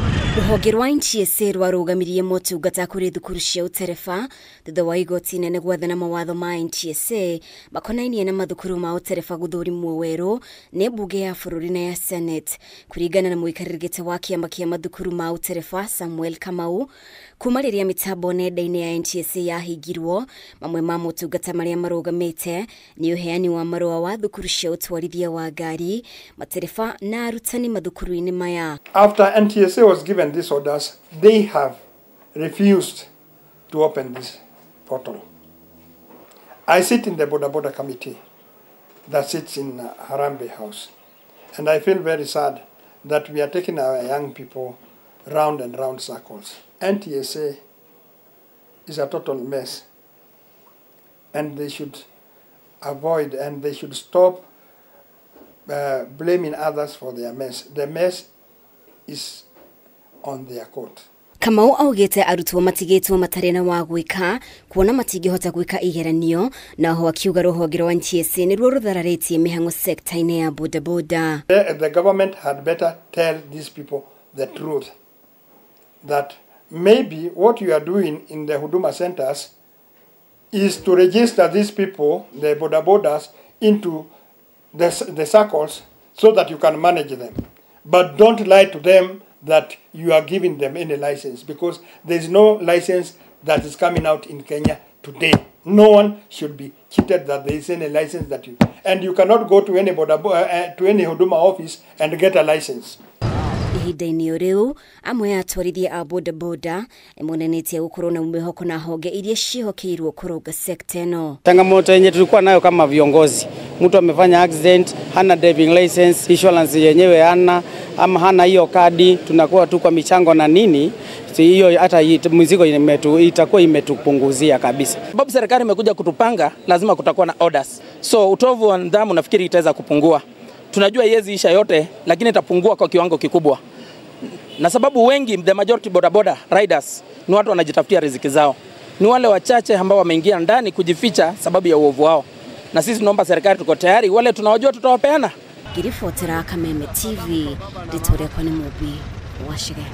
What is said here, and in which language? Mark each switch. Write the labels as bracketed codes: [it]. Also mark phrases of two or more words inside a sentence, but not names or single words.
[ki] Ruhonge rwa NTSA rwarugamirie motungata kuri thukuru cia utereba thutha wa igoti inene gwathana mawatho ma NTSA makonainie na mathukuru ma utereba guthurimwo weru ni mbunge ya bururi na ya Senate kuringana na muikariri wa kiama kia mathukuru ma utereba Samuel Kamau. Kuma riria mitambo nenda-ini ya NTSA yahingirwo, mamwe ma motungata maria marugamite ni uheani wa marua wa thukuru cia utwarithia wa ngari, matereba na arutani mathukuru-ini maya. [en] After NTSA was given these orders, they have refused to open this portal. I sit in the boda committee that sits in Harambe House, and I feel very sad that we are taking our young people round and round circles. NTSA is a total mess, and they should avoid and they should stop blaming others for their mess. The mess is on their court. [ki] Kamau augite arutwo matigitwo matarena wa gwika kuona matingihota gwika igeranio na ho akiuga ruhonge rwa NTSA ni ruo ruthararitie mihango sector-ini ya boda. [en] The government had better tell these people the truth, that maybe what you are doing in the huduma centers is to register these people, the bodas, into the circles so that you can manage them. But don't lie to them that you are giving them any license, because there is no license that is coming out in Kenya today. No one should be cheated that there is any license that you... And you cannot go to any huduma office and get a license. [ki] Ihinda-ini riu amwe atwarithia a boda emonenetie gukorwo na mwihoko na honge iria cihokeirwo kurunga sector ino. [sw] Changamoto yenye tulikuwa nayo kama viongozi, mtu amefanya accident, hana [en] driving license, [sw] insurance yenyewe hana, ama hana hiyo kadi, tunakuwa tu kwa michango na nini, hiyo hata mzigo itakuwa imetupunguzia kabisa. Sababu serikali imekuja kutupanga, lazima kutakuwa na orders. So utovu wa nidhamu nafikiri itaweza kupungua. Tunajua yezi isha yote, lakini itapungua kwa kiwango kikubwa. Na sababu wengi, [en] the majority boda riders, [sw] ni watu wanajitafutia riziki zao. Ni wale wachache ambao wameingia ndani kujificha sababu ya uovu wao. Na sisi tunaomba serikali, tuko tayari, wale tunawajua tutawapeana. [ki] Kirifotera Kameme TV, Ritana kwa ni mubi, washige.